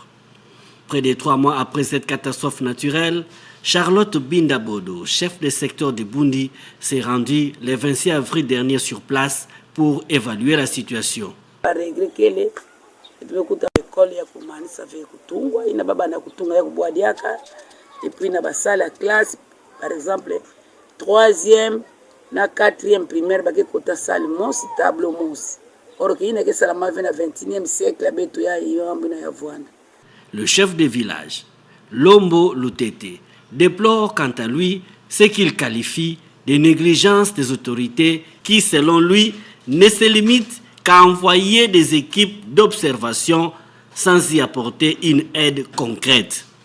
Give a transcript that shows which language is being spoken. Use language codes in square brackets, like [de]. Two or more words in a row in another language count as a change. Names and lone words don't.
[fr] Près de 3 mois après cette catastrophe naturelle, Charlotte Bindabodo, chef de secteur de Bundi, s'est rendue le 26 avril dernier sur place pour évaluer la situation. [kg] Par exemple, 3e na 4e primaire baki kota salle mosi tableau mosi. Or ki ina ke salama vena 21e siècle abeto ya yombo na yavwana. [fr] Le chef de village, Lombo Lutete, déplore quant à lui ce qu'il qualifie de négligence des autorités qui, selon lui, ne se limitent qu'à envoyer des équipes d'observation sans y apporter une aide concrète.